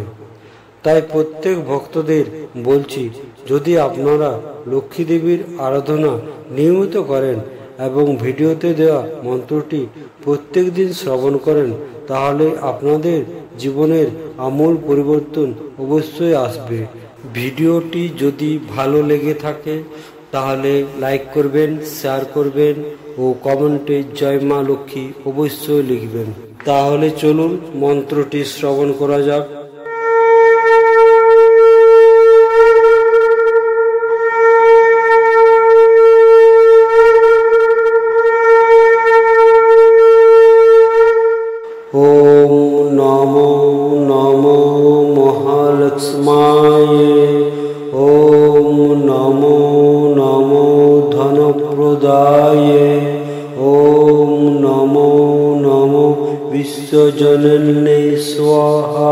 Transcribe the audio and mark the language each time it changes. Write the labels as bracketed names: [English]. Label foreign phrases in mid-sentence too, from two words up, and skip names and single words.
[Bangla] তাই প্রত্যেক ভক্তদের বলছি, যদি আপনারা লক্ষ্মী দেবীর আরাধনা নিয়মিত করেন এবং ভিডিওতে দেওয়া মন্ত্রটি প্রত্যেক দিন শ্রবণ করেন, তাহলে আপনাদের জীবনের আমূল পরিবর্তন অবশ্যই আসবে। ভিডিওটি যদি ভালো লেগে থাকে তাহলে লাইক করবেন, শেয়ার করবেন ও কমেন্টে জয় মা লক্ষ্মী অবশ্যই লিখবেন। তাহলে চলুন মন্ত্রটি শ্রবণ করা যাক। [Sanskrit] ওম নমো নমো মহালক্ষ্মায়, ওম নমো নমো ধনপ্রদায়, ওম নমো নমো বিশ্বজনন্যে স্বাহা।